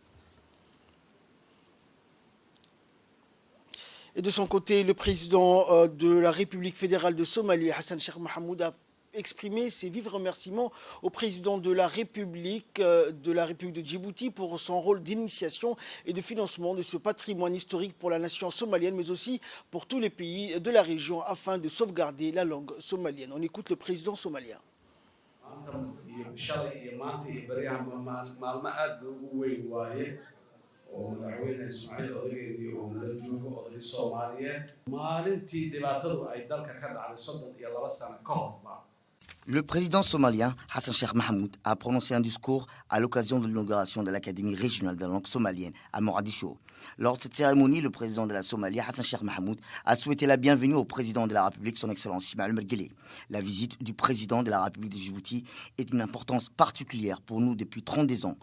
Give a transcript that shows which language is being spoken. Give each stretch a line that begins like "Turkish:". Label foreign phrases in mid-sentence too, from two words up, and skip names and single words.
French: Et de son côté, le président de la République fédérale de Somalie, Hassan Sheikh Mohamud, a exprimé ses vifs remerciements au président de la République de Djibouti pour son rôle d'initiation et de financement de ce patrimoine historique pour la nation somalienne, mais aussi pour tous les pays de la région afin de sauvegarder la langue somalienne. On écoute le président somalien.
Somali: shalay iyo maanta iyo baryaha maalmo aad bay ugu weyn waaye oo madaxweyne Ismaaciil odageedii oo nala joogo oday Soomaaliyeed maalintii dhibaatadu ay dalka ka dhacday 32 sano ka hor.
French: Le président somalien Hassan Sheikh Mohamud a prononcé un discours à l'occasion de l'inauguration de l'Académie régionale de la langue somalienne à Mogadiscio. Lors de cette cérémonie, le président de la Somalie, Hassan Sheikh Mohamud, a souhaité la bienvenue au président de la République, son Excellence Ismaël Omar Guelleh. La visite du président de la République de Djibouti est d'une importance particulière pour nous depuis 32 ans.